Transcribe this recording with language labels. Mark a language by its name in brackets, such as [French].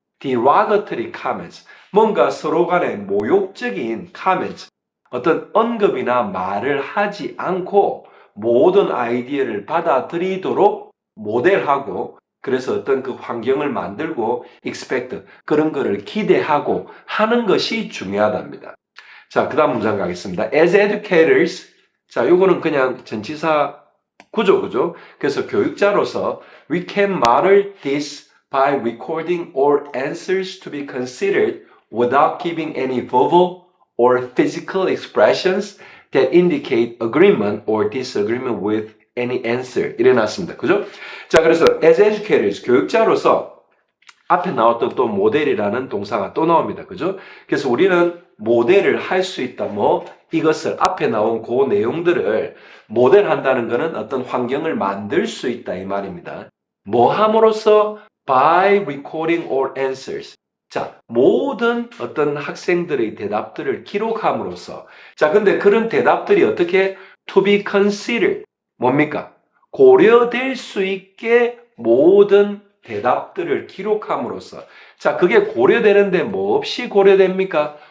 [English] derogatory comments, [Korean] 뭔가 서로 간에 모욕적인 comments, 어떤 언급이나 말을 하지 않고 모든 아이디어를 받아들이도록 모델하고 그래서 어떤 그 환경을 만들고 expect 그런 거를 기대하고 하는 것이 중요하답니다. 자, 그 다음 문장 가겠습니다. [English] As educators, [Korean] 자, 요거는 그냥 전치사 구조, 그죠? 그래서 교육자로서 [English] we can model this by recording all answers to be considered without giving any verbal or physical expressions that indicate agreement or disagreement with any answer. [Korean] 이래 놨습니다. 그죠? 자, 그래서 [English] as educators, [Korean] 교육자로서 앞에 나왔던 또 모델이라는 동사가 또 나옵니다. 그죠? 그래서 우리는 모델을 할 수 있다. 뭐 이것을 앞에 나온 그 내용들을 모델한다는 것은 어떤 환경을 만들 수 있다 이 말입니다. 뭐 함으로써? [English] By recording all answers. [Korean] 자, 모든 어떤 학생들의 대답들을 기록함으로써 자, 근데 그런 대답들이 어떻게 [English] to be considered [Korean] 뭡니까? 고려될 수 있게 모든 대답들을 기록함으로써 자, 그게 고려되는데 뭐 없이 고려됩니까?